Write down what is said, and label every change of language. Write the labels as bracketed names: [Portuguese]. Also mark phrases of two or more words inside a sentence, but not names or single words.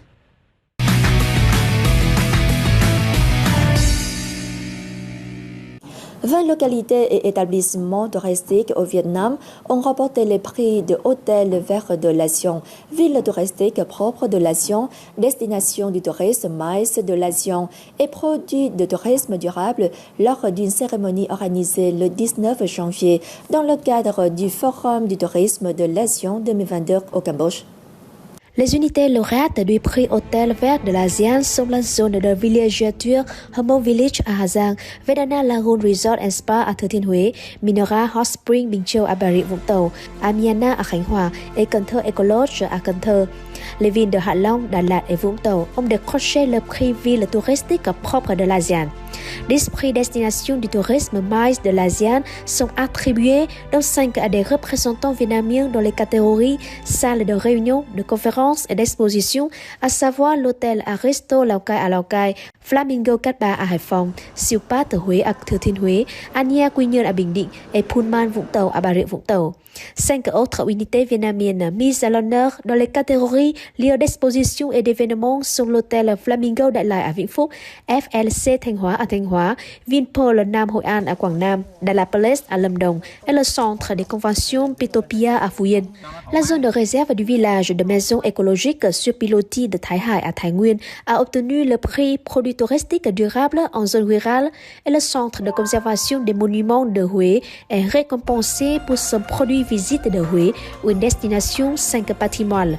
[French] 20 localités et établissements touristiques au Vietnam ont remporté les prix de Hôtel Vert de l'Asion, ville touristique propre de l'Asion, destination du tourisme MICE de l'Asion et produit de tourisme durable lors d'une cérémonie organisée le 19 janvier dans le cadre du Forum du tourisme de l'Asion 2022 au Cambodge. Les unités lauréates du prix Hôtel Vert de l'ASEAN sont la zone de villégiature Hamon Village à Hà Giang, Vedana Lagoon Resort and Spa à Thừa Thiên Huế, Minora Hot Spring Bình Châu à Bà Rịa Vũng Tàu, Amiana à Khánh Hòa et Cần Thơ Eco Lodge à Cần Thơ. Les villes de Hạ Long, Đà Lạt et Vũng Tàu ont décroché le prix ville touristique propre de l'ASEAN. 10 prix destination du tourisme MICE de l'ASEAN sont attribués, dont 5 à des représentants vietnamiens dans les catégories salles de réunion, de conférences et d'exposition, à savoir l'hôtel Aristo Lào Cai à Lào Cai, Flamingo Cát Bà ở Hải Phòng, Siêu Pass ở Huế ở Thừa Thiên Huế, Ania Quy Nhơn ở Bình Định et Pullman Vũng Tàu ở Bà Rịa Vũng Tàu. 5 autres unités vietnamiennes mises à l'honneur dans les catégories lieux d'exposition et d'événements sont l'hôtel Flamingo Đại Lải ở Vĩnh Phúc, FLC Thanh Hóa ở Thanh Hóa, Vinpearl Nam Hội An ở Quảng Nam, Đà Lạt Palace à Lâm Đồng et le centre des conventions Pitopia à Phú Yên. La zone de réserve du village de maisons écologiques sur pilotis de Thái Hải à Thái Nguyên a obtenu le prix produit touristique durable en zone rurale et le centre de conservation des monuments de Huế est récompensé pour son produit visite de Huế, une destination 5 patrimoine.